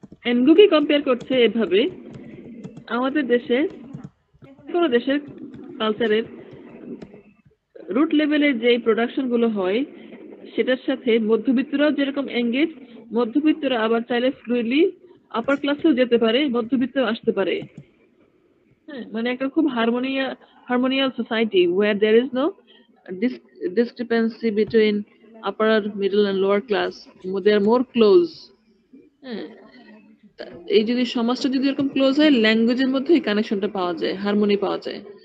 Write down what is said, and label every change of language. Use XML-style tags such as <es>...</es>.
<bn>এনগুকে compare করছে এভাবে, আমাদের দেশে কোনো দেশের কালচারের রুট লেভেলের যে প্রোডাকশন গুলো হয় সেটার সাথে মধ্যবিত্তরাও যেরকম এঙ্গেজ, মধ্যবিত্তরা আবার চাইলে ফ্লুইডলি আপার ক্লাসেও যেতে পারে, মধ্যবিত্ত আসতে পারে। হ্যাঁ, মানে একটা খুব</bn> <en>harmonious society where there is no discrepancy between upper, middle and lower class. They are more close.</en> <bn>হ্যাঁ, এই যদি সমাজটা যদি এরকম ক্লোজ হয়, ল্যাঙ্গুয়েজের মধ্যে এই কানেকশনটা পাওয়া যায়, হারমোনি পাওয়া যায়।</bn>